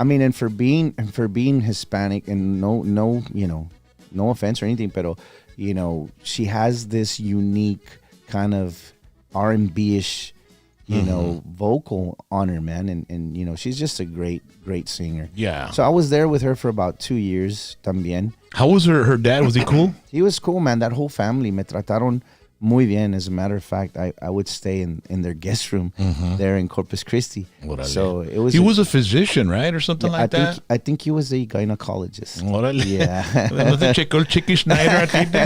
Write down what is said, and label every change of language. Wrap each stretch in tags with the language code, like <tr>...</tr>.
<en>I mean, and for being Hispanic, and no offense or anything, pero she has this unique kind of R&B-ish, vocal on her, man, and she's just a great singer. Yeah. So I was there with her for about 2 years también. How was her dad? Was he cool? He was cool, man. That whole family</en> <es>me trataron muy bien.</es> <en>As a matter of fact, I would stay in their guest room there in Corpus Christi. So it was. He was a physician, right, or something like that. I think he was a gynecologist.</en> <es>Órale.</es> <en>Yeah.</en> <es>¿No te checó el Chiqui Schneider a ti?</es>